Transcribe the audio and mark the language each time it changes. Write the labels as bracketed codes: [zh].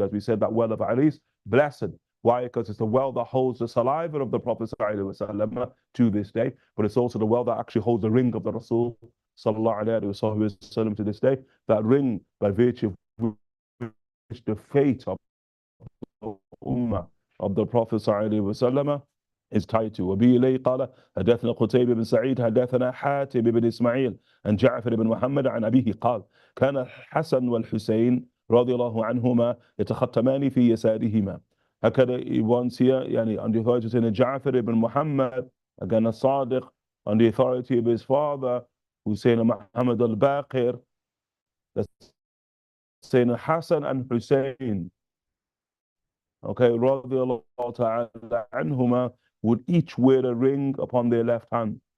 [en] As we said, that well of Aris, blessed. Why? Because it's the well that holds the saliva of the Prophet ﷺ to this day, but it's also the well that actually holds the ring of the Rasul sallallahu alayhi wa sallam to this day. That ring, by virtue of which the fate of the Ummah of the Prophet sallallahu alayhi wa sallam is tied to. [ar] وبه إليه قال حدثنا قتيبة بن سعيد حدثنا حاتم بن إسماعيل عن جعفر بن محمد عن أبيه قال كان الحسن والحسين رضي الله عنهما يتختمان في يسارهما. [en] هكذا once here, يعني on the authority of Ja'far ibn Muhammad, again a Sadiq, on the authority of his father, Hussein Muhammad al-Baqir, that's Sayyidina Hassan and Hussein, okay, radiallahu ta'ala anhuma, would each wear a ring upon their left hand.